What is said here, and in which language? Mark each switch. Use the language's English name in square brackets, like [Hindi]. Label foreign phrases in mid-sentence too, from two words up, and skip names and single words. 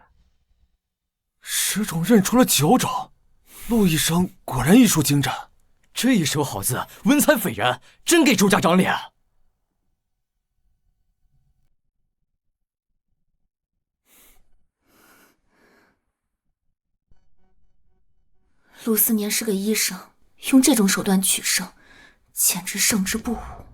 [Chinese] 石種認出了9種，陸醫生果然醫術精湛，這一手好字，文采斐然，真給周家長臉。陆思年是个医生，用这种手段取胜，简直胜之不武。